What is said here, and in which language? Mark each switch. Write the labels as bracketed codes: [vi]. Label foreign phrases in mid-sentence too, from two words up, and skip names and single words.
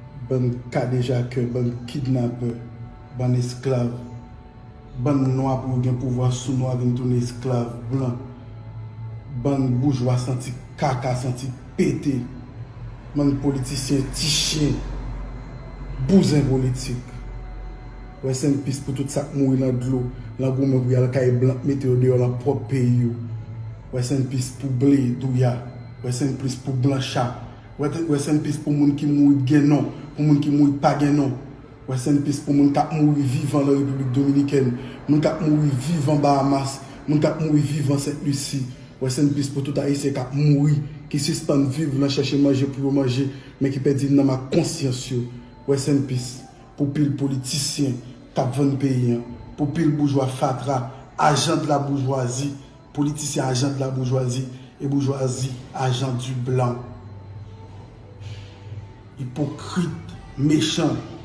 [ht] ban kadejake, ban kidnape, ban esklav, ban nwa pou gen pouvwa sou nwa vin tounen esklav blan, ban boujwa santi kaka, santi pete, ban politisyen ti chen, bouzen politik. [en] Rest in peace [ht] pou tout sa k mouri nan dlo, nan goumen pou y al kaye blan, mete yo deyò nan pwòp peyi yo. [en] Rest in peace [ht] pou Blé, Douya. [en] Rest in peace [ht] pou Blanchard. [en] Rest in peace [ht] pou moun ki mouri gen non, pou moun ki mouri pa gen non. [en] Rest in peace [ht] pou moun k ap mouri vivan nan Repiblik Dominikèn, moun k ap mouri vivan Bahamas, moun k ap mouri vivan Saint-Lucie. [en] Rest in peace [ht] pou tout Ayisyen k ap mouri, ki sispann viv nan chèche manje pou yo manje, men ki pèdi nan ma konsyans yo. [en] Rest in peace [ht] pou pil politisyen k ap vann peyi an, pou pil boujwa fatra, ajan de la boujwazi, politisyen ajan de la boujwazi, e boujwazi ajan di blan. Ipokrit, mechan.